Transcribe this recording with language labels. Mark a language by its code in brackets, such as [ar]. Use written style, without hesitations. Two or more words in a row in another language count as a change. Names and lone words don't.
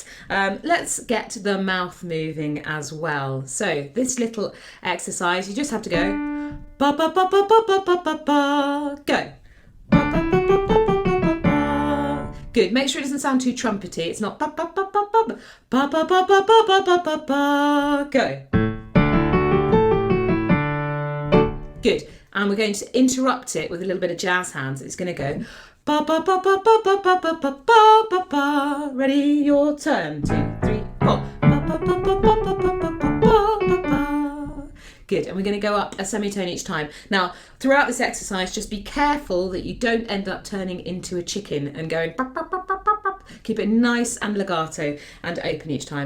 [en] Let's get the mouth moving as well. So this little exercise, you just have to go ba ba ba ba ba ba ba ba ba. Go. Ba ba ba ba ba ba ba. Good. Make sure it doesn't sound too trumpety. It's not ba ba ba ba ba ba ba ba ba ba ba ba ba ba. Go. Good. And we're going to interrupt it with a little bit of jazz hands. It's going to go ba ba ba ba ba ba ba ba ba ba ba ba. Ready? Your turn. 2, 3, 4. Ba ba ba ba ba ba ba ba ba ba ba. Good. And we're going to go up a semitone each time. Now, throughout this exercise, just be careful that you don't end up turning into a chicken and going ba ba ba ba ba ba. Keep it nice and legato and open each time.